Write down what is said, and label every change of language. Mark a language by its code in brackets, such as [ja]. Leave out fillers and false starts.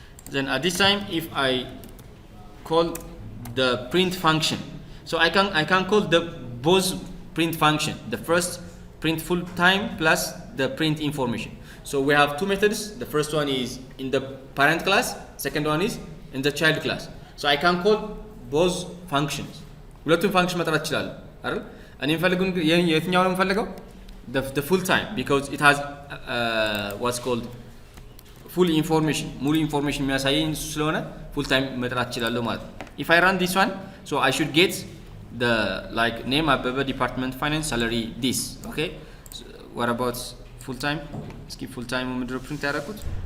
[en] Then at this time if I call the print function, so I can call the both print function, the first print full time plus the print information. So we have two methods. The first one is in the parent class, second one is in the child class. So I can call both functions. [am] ሁለቱም ፋንክሽን መጥራት እችላለሁ አይደል? እኔ የምፈልገው የትኛው ነው የምፈልገው? [en] The full time, because it has what's called full information, [am] ሙሉ ኢንፎርሜሽን የሚያሳየኝ ስለሆነ [en] full time [am] መጥራት እችላለሁ ማለት ነው። [en] If I run this one, so I should get the like name Ababa, department, finance, salary, this, okay. So what about full time? [am] እስኪ full time ምንድን ነው ፕሪንት ያደረኩት?